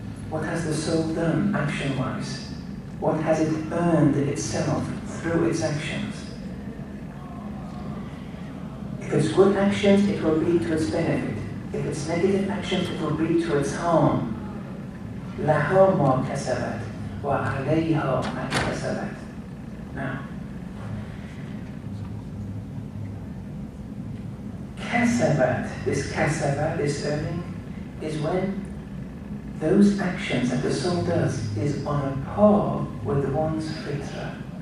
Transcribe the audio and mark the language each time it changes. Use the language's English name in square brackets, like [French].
[English] What has the soul done action-wise? What has it earned itself through its actions? If it's good actions, it will be to its benefit. If it's negative actions, it will be to its harm. [Arabic] لها ما كسبت وعليها ما كسبت. [English] Now, kasabat, this earning, is when those actions that the soul does is on a par with one's fitra.